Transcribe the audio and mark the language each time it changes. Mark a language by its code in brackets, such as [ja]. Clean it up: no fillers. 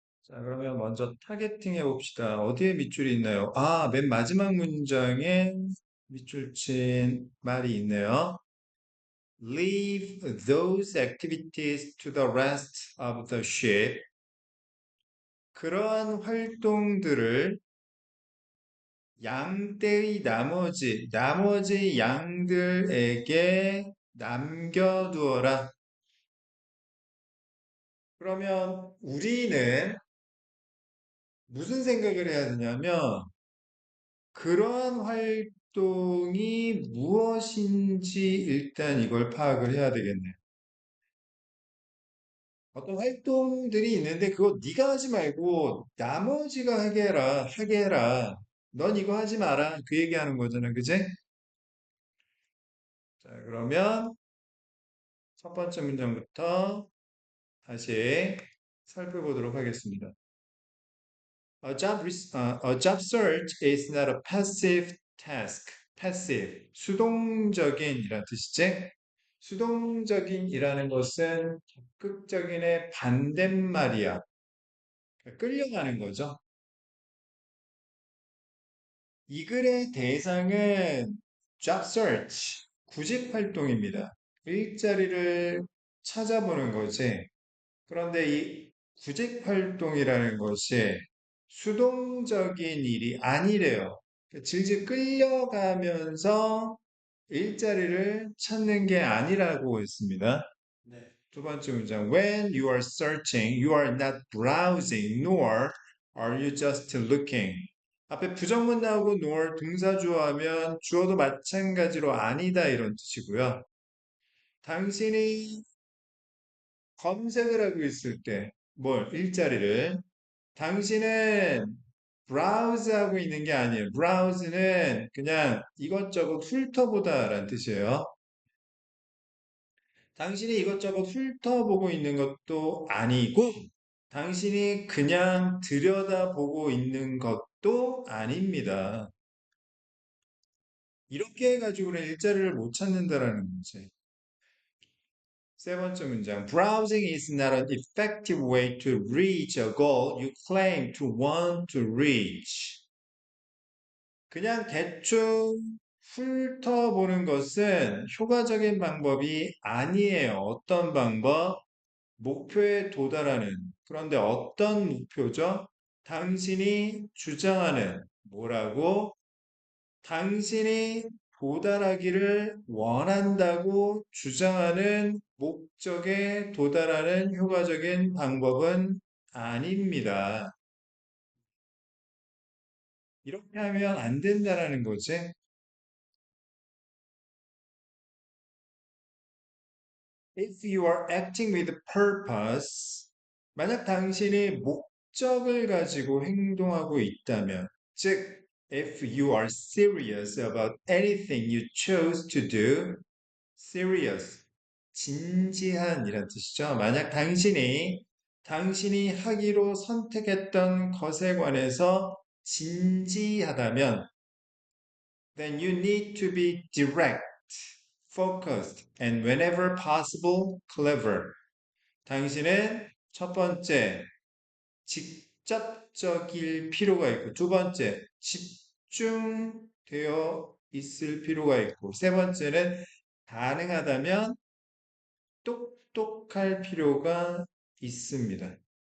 [ko] 자, 그러면 먼저 타겟팅 해봅시다. 어디에 밑줄이 있나요? 아, 맨 마지막 문장에 밑줄 친 말이 있네요. [en] Leave those activities to the rest of the ship. [ko] 그러한 활동들을 양떼의 나머지 양들에게 남겨두어라. 그러면 우리는 무슨 생각을 해야 되냐면, 그러한 활동이 무엇인지 일단 이걸 파악을 해야 되겠네요. 어떤 활동들이 있는데 그거 네가 하지 말고 나머지가 하게 해라. 넌 이거 하지 마라. 그 얘기하는 거잖아. 그지? 자, 그러면 첫 번째 문장부터 다시 살펴보도록 하겠습니다. [en] A job search is not a passive task. [ko] passive, 수동적인이란 뜻이지? 수동적인이라는 것은 적극적인의 반대말이야. 그러니까 끌려가는 거죠. 이 글의 대상은 job search, 구직 활동입니다. 일자리를 찾아보는 거지. 그런데 이 구직 활동이라는 것이 수동적인 일이 아니래요. 질질 끌려가면서 일자리를 찾는 게 아니라고 했습니다. 네. 두 번째 문장. [en] When you are searching, you are not browsing, nor are you just looking. [ko] 앞에 부정문 나오고 nor 동사주어하면 주어도 마찬가지로 아니다 이런 뜻이고요. 당신이 검색을 하고 있을 때, 일자리를. 당신은 browse하고 있는 게 아니에요. browse는 그냥 이것저것 훑어보다라는 뜻이에요. 당신이 이것저것 훑어보고 있는 것도 아니고, 당신이 그냥 들여다보고 있는 것도 아닙니다. 이렇게 해가지고는 일자리를 못 찾는다라는 거지. 세 번째 문장. [en] Browsing is not an effective way to reach a goal you claim to want to reach. [ko] 그냥 대충 훑어보는 것은 효과적인 방법이 아니에요. 어떤 방법? 목표에 도달하는. 그런데 어떤 목표죠? 당신이 주장하는 뭐라고? 당신이 도달하기를 원한다고 주장하는 목적에 도달하는 효과적인 방법은 아닙니다. 이렇게 하면 안 된다라는 거지. [en] If you are acting with purpose, [ko] 만약 당신이 목적을 가지고 행동하고 있다면, 즉, [en] if you are serious about anything you chose to do, serious, [ko] 진지한이란 뜻이죠. 만약 당신이 하기로 선택했던 것에 관해서 진지하다면, [en] then you need to be direct, focused, and whenever possible, clever. [ko] 당신은 첫 번째, 직접적일 필요가 있고, 두 번째, 집중되어 있을 필요가 있고, 세 번째는 가능하다면 똑똑할 필요가 있습니다.